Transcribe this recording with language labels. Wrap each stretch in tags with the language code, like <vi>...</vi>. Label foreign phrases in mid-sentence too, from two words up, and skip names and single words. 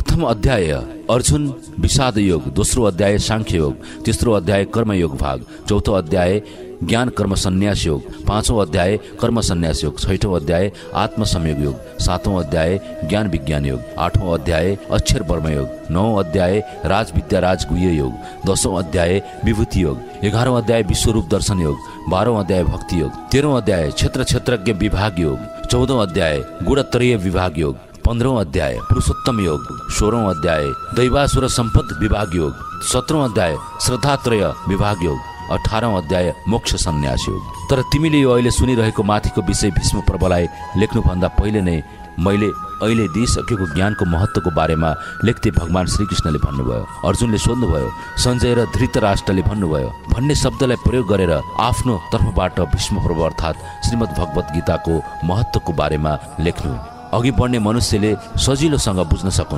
<ne>अध्याय अर्जुन विषाद योग, दोस्रो अध्याय सांख्य योग, तेस्रो अध्याय कर्मयोग भाग, चौथो अध्याय ज्ञान कर्म संन्यास योग, पाँचौं अध्याय कर्म संन्यास योग, छैठौं अध्याय आत्म संयोग योग, सातौं अध्याय ज्ञान विज्ञान योग, आठौं अध्याय अक्षर वर्म योग, नौं अध्याय राज विद्या राजगुह्य योग, दसौं अध्याय विभूति योग, 11वां अध्याय विश्वरूप दर्शन योग, 12वां अध्याय भक्ति योग, 13वां अध्याय क्षेत्र क्षेत्रज्ञ विभाग योग, 14वां अध्याय गुणत्रय विभाग योग, 15वां अध्याय पुरुषोत्तम योग, 16वां अध्याय दैवासुर संपद विभाग योग, 17वां अध्याय श्रद्धात्रय विभाग योग, 18वां अध्याय मोक्ष सन्यास योग। तर तिमीले यो अहिले सुनिरहेको माथिको विषय भीष्म पर्वलाई लेख्नुभन्दा पहिले नै मैले अहिले दिइसकेको ज्ञानको महत्त्वको बारेमा लेख्दै भगवान श्रीकृष्णले भन्नुभयो। अर्जुनले सोध्नुभयो, सञ्जय र धृतराष्ट्रले भन्नुभयो भन्ने शब्दलाई प्रयोग गरेर आफ्नो तर्फबाट भीष्म पर्व अर्थात् श्रीमद् भगवत गीताको महत्त्वको बारेमा लेख्नु, अघि बढ्ने मनुष्यले सजिलोसँग बुझ्न सकुन्।</ne>